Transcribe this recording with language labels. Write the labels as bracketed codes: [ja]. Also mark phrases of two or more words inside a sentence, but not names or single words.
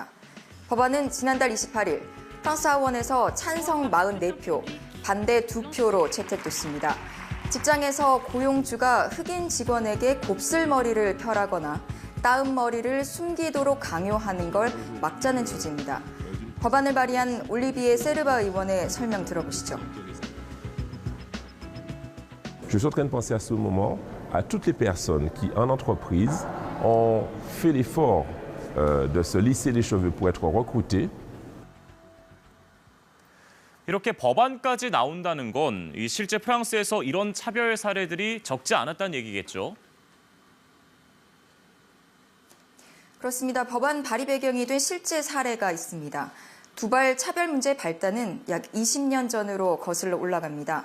[ko] 법안은 지난달 28일 프랑스 하원에서 찬성 44표, 반대 2표로 채택됐습니다. 직장에서 고용주가 흑인 직원에게 곱슬머리를 펴라거나 따은 머리를 숨기도록 강요하는 걸 막자는 취지입니다. 법안을 발의한 올리비에 세르바 의원의 설명 들어보시죠. [fr] Je suis en train de penser à ce moment à toutes les personnes qui, en entreprise, ont fait l'effort de se lisser les cheveux pour être recrutées. [ko] 이렇게 법안까지 나온다는 건 실제 프랑스에서 이런 차별 사례들이 적지 않았다는 얘기겠죠. 그렇습니다. 법안 발의 배경이 된 실제 사례가 있습니다. 두발 차별 문제 발단은 약 20년 전으로 거슬러 올라갑니다.